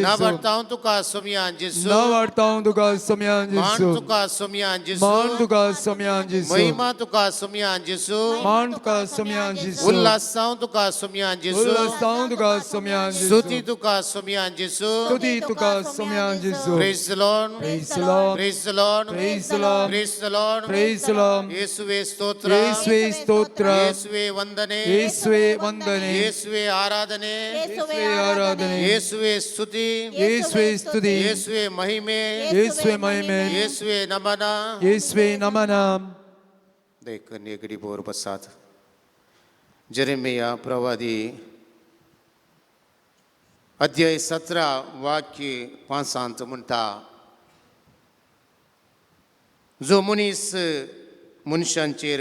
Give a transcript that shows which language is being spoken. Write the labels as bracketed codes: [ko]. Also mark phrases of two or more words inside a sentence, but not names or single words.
[kok] नावर्तां तुका सोमयान जेजू, नावार्तां तुका सोमया मान जेजू, तुका सोमयान जेजू, मान तुका सोमया जेजू, महिमा तुका सोमयान जेजू, मान उल्हासान तुका सोम्यान जेजू उल्हासां तुका सोम्यान जेजू उल्हासान तुका सोम्यान स्तुती जेजू तुका सोम्यान जेजू स्तुती तुका सोम्यान जेजू [en] Praise the Lord Praise the Lord. Praise the Lord Praise the Lord. Praise the Lord Praise the Lord. [kn] ಯೇಸುವೆ ಸ್ತೋತ್ರ ಯೇಸುವೆ ಸ್ತೋತ್ರ ಯೇಸುವೆ ವಂದನೆ ಯೇಸುವೆ ವಂದನೆ ಯೇಸುವೆ ಆರಾಧನೆ ಯೇಸುವೆ ಆರಾಧನೆ ಯೇಸುವೆ ಸ್ತುತಿ ಯೇಸುವೆ ಸ್ತುತಿ ಯೇಸುವೆ ಮಹಿಮೆ ಯೇಸುವೆ ಮಹಿಮೆ ಯೇಸುವೆ ನಮನ ಯೇಸುವೆ ನಮನ [kok] देख नेगडी बोर बसात जरेमिया प्रवादी अध्याय 17 वाक्य 5 म्हणटा जो मनीस मनशांचेर